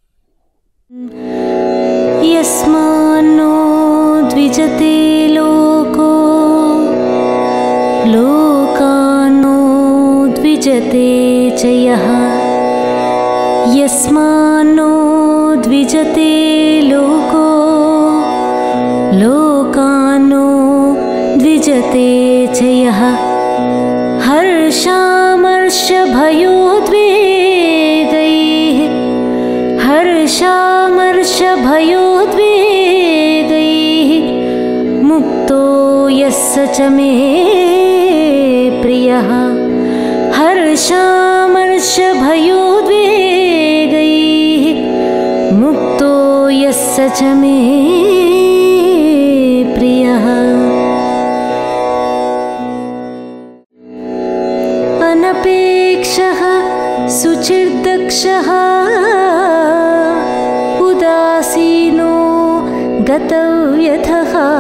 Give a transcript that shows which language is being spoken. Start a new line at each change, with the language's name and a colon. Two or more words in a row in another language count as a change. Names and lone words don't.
Sanskrit: యస్మాన్నో ద్విజతే లోకో లోకాన్నో ద్విజతే చ యః యస్మాన్నో ద్విజతే లోకో లోకాన్నో ద్విజతే చ యః హర్షామర్షభయోద్వేగైః హర్షామర్షభయోద్వేగైః ముక్తో యస్స చ మే ప్రియః హర్షామర్ష भयोद्वेगैः मुक्तो यः स च मे प्रियः अनपेक्षः शुचिर्दक्षः उदासीनो गतव्यथः